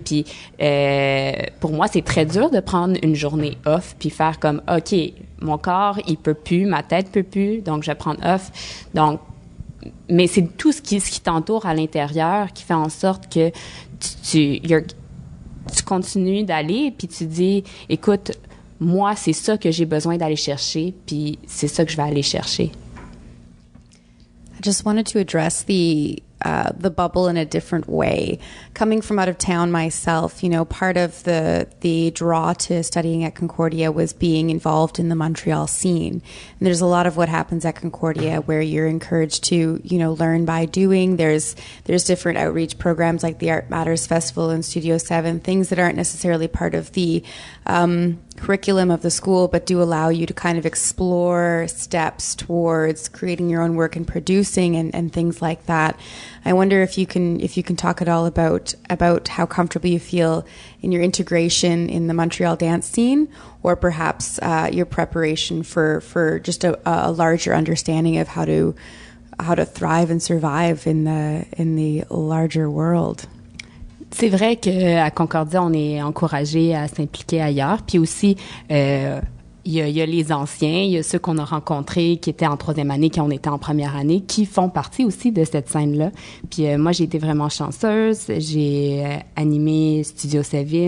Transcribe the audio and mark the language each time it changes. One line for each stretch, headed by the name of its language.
French: Puis pour moi, c'est très dur de prendre une journée off puis faire comme OK, mon corps, il peut plus, ma tête peut plus, donc je vais prendre off. Donc mais c'est tout ce qui t'entoure à l'intérieur qui fait en sorte que tu continues d'aller puis tu dis écoute, moi, c'est ça que j'ai besoin d'aller chercher puis c'est ça que je vais aller chercher.
English: I just wanted to address the bubble in a different way. Coming from out of town myself, you know, part of the draw to studying at Concordia was being involved in the Montreal scene. And there's a lot of what happens at Concordia where you're encouraged to, you know, learn by doing. There's different outreach programs like the Art Matters Festival and Studio 7, things that aren't necessarily part of the curriculum of the school, but do allow you to kind of explore steps towards creating your own work and producing and things like that. I wonder if you can talk at all about how comfortable you feel in your integration in the Montreal dance scene, or perhaps your preparation for just a larger understanding of how to thrive and survive in the larger world.
French: C'est vrai qu'à Concordia, on est encouragé à s'impliquer ailleurs. Puis aussi, il y a les anciens, il y a ceux qu'on a rencontrés qui étaient en troisième année, qui ont été en première année, qui font partie aussi de cette scène-là. Puis moi, j'ai été vraiment chanceuse. J'ai animé Studio 7.